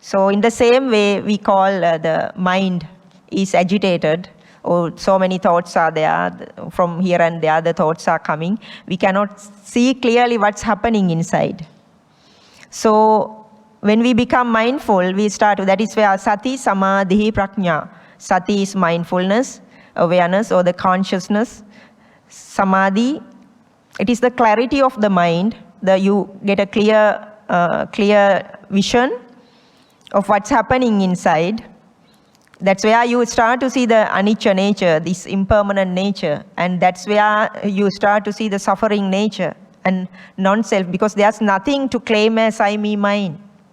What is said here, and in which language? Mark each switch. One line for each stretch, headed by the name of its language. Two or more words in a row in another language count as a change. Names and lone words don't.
English: So in the same way, we call the mind is agitated, or so many thoughts are there, from here and there the thoughts are coming. We cannot see clearly what's happening inside. So when we become mindful, we start, that is where
Pali: sati, samadhi, prajna.
English: Sati is mindfulness, awareness, or the consciousness. Samadhi, it is the clarity of the mind, you get a clear vision of what's happening inside. That's where you start to see the anicca nature, this impermanent nature, and that's where you start to see the suffering nature and non-self, because there's nothing to claim as I, me, mine.